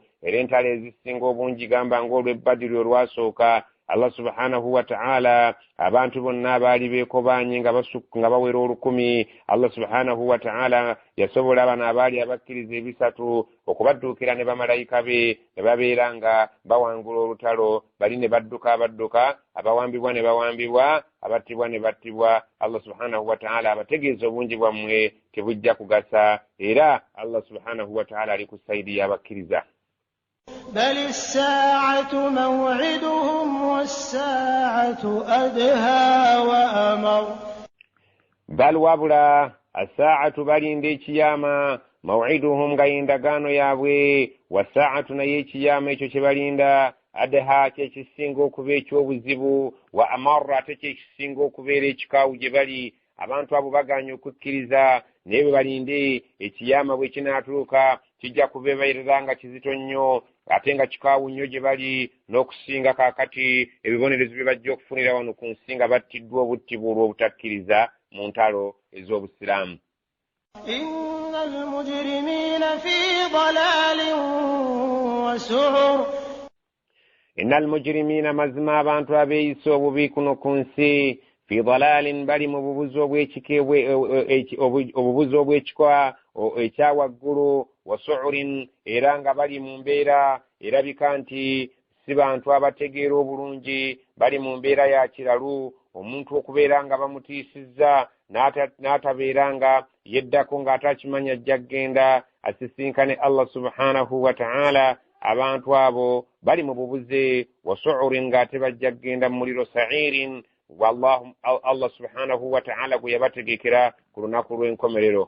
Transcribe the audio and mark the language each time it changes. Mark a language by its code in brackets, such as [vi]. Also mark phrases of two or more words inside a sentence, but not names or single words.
[lg] Era entalo ezisinga obungi gamba ng'olw'ebbadiri olwasooka Allah [ar] سبحانه وتعالى [lg] abantu bonna abaali beekobaanye nga bawera 1000, Allah [ar] سبحانه وتعالى [lg] yasobola abana abaali abakkiriza ebisatu okubadduukira ne bamalayika be ne babeera nga bawangula olutalo, bali ne badduka abawambibwa ne bawambibwa, abattibwa ne battibwa. Allah [ar] سبحانه وتعالى [lg] abategeeza obungi bwammwe tebujja kugasa, era Allah [ar] سبحانه وتعالى [lg] ali ku sayidi y'abakkiriza. [ar] بل الساعة موعدهم والساعة أدهى وأمر. بل وابلا الساعة [lg] balinde ekiyama, موعدهم nga endagaano yaabwe, wasaa'atu naye ekiyama ekyo kye balinda, adha kye kisinga okuba ekyobuzibu, [ar] وأمر [lg] ate kye kisinga okubeera ekikaawu gye bali. Abantu abo baganya okukkiriza naye bwe balinde ekiyama bwe kinaatuuka kijja kubeera nga kizito nnyo ate nga kikaawu nnyo gye bali n'okusinga kaakati ebibonerezo bye bajja okufunira wano ku nsi nga battiddwa obuttibwa olw'obutakkiriza mu ntalo ez'obusiraamu. [ar] إن المجرمين في ضلال وسعر. إن المجرمين [lg] mazima abantu abeeyisa obubi kuno ku nsi [ar] في ضلال [lg] bali mu bubuzi obubuzi obw'ekikwa ekyawaggulu wa su'urin era nga bali mu mbeera erabika nti si bantu abategeera obulungi bali mu mbeera ya kiralu omuntu okubeera nga bamutiisizza n'atabeera nga yeddako ng'atakimanya ajja kgenda asisinkane Allah [ar] سبحانه وتعالى [lg] abantu abo bali mu bubuze [ar] وسعر [lg] ng'ate bajja kgenda mu muliro sa'irin wallahu Allah [ar] سبحانه وتعالى [lg] gwe yabategekera ku lunaku lw'enkomerero